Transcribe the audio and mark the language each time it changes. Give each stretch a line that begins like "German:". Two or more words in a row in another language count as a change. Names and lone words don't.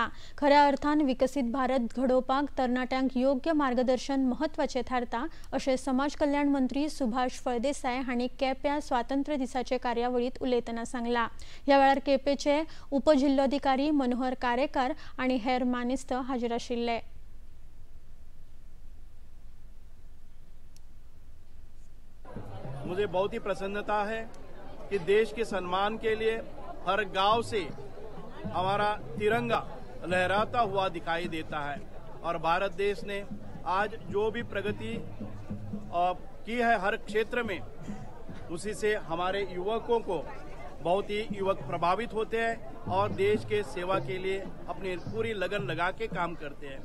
Konkani: खऱ्या अर्थान विकसित भारत घडोवपाक तरणाट्यांक योग्य मार्गदर्शन महत्वाचे थारता अशें समाज कल्याण मंत्री सुभाष फळदेसाय हांणी केप्यां स्वातंत्र्य दिसाचे कार्यावळीत उलयतना सांगला। ह्या वेळार केपेचे उपजिल्लोधिकारी मनोहर कारेकार आनी हेर मानेस्त हाजीर आशिल्ले।
Hindi: मुझे बहुत ही प्रसन्नता है कि देश के सम्मान के लिए हर गांव से हमारा तिरंगा लहराता हुआ दिखाई देता है और भारत देश ने आज जो भी प्रगति की है हर क्षेत्र में, उसी से हमारे युवकों को बहुत ही युवक प्रभावित होते हैं और देश के सेवा के लिए अपनी पूरी लगन लगा के काम करते हैं।